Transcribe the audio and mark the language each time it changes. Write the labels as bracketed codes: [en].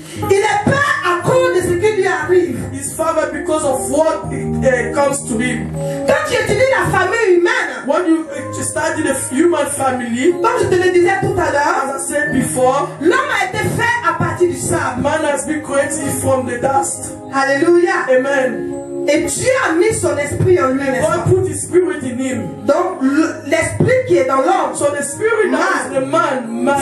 [fr] Il est Père à cause de ce qui lui arrive. [en] He's father because of what comes to him. [fr] Quand tu étudies la famille humaine, [en] When you study the human family, [fr] comme je te le disais tout à l'heure, [en] as I said before, [fr] l'homme a été fait à partir du sable. [en] man has been created from the dust. Alléluia. Amen. [fr] Et Dieu a mis son esprit en lui, n'est-ce pas? [en] God put his spirit in him. [fr] Donc l'esprit qui est dans l'homme, [en] So the spirit that is the man